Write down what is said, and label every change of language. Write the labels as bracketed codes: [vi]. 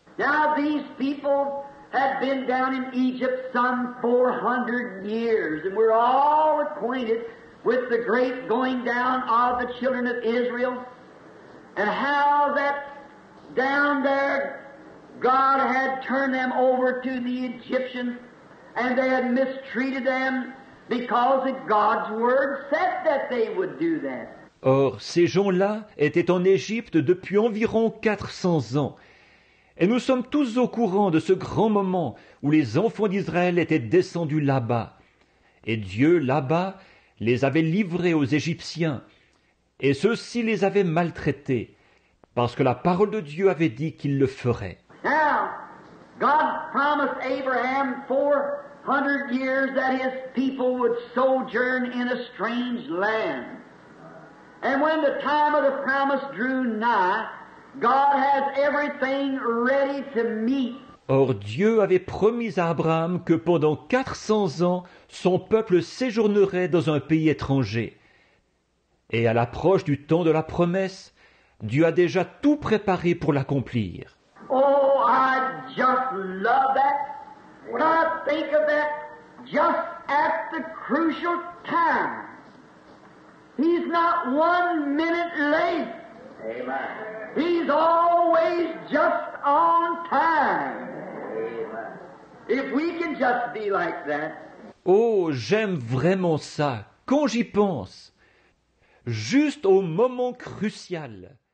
[en] Now these people had been down in Egypt some 400 years, and we're all acquainted with the great going down of the children of Israel, and how that down there God had turned them over to the Egyptians, and they had mistreated them because God's Word said that they would do that. [fr] Or, ces gens-là étaient en Égypte depuis environ 400 ans. Et nous sommes tous au courant de ce grand moment où les enfants d'Israël étaient descendus là-bas. Et Dieu, là-bas, les avait livrés aux Égyptiens. Et ceux-ci les avaient maltraités, parce que la parole de Dieu avait dit qu'il le ferait. [en] Now, God promised Abraham 400 years that his people would sojourn in a strange land. And when the time of the promise drew nigh, God has everything ready to meet. [fr] Or Dieu avait promis à Abraham que pendant 400 ans, son peuple séjournerait dans un pays étranger. Et à l'approche du temps de la promesse, Dieu a déjà tout préparé pour l'accomplir. [en] Oh, I just love that. When I think of that, just at the crucial time. He's not 1 minute late. Amen. He's always just on If we can just be like that, [fr] Oh, j'aime vraiment ça. Quand j'y pense, juste au moment crucial,